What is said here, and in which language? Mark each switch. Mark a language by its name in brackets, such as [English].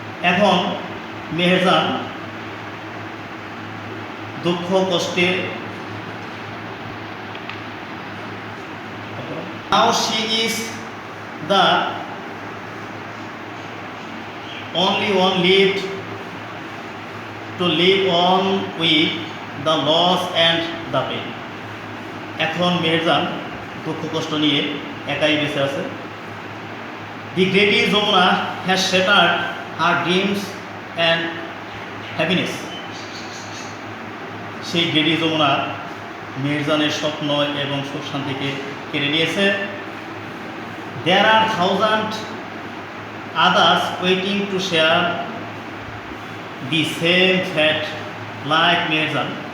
[Bangla] এখন মেহেরজান দুঃখ কষ্টে [English] Now she is the only one left to live on with the loss and the pain. [Bangla] এখন মেহেরজান দুঃখ কষ্ট নিয়ে একাই বেঁচে আছে। [English] The greedy Jamuna has shattered her dreams and happiness. [Bangla] সেই গ্রেডি যমুনা মেহেরজানের স্বপ্ন এবং সুখ শান্তিকে কেড়ে নিয়েছে। [English] There are thousands others waiting to share the same fate like Meherjaan.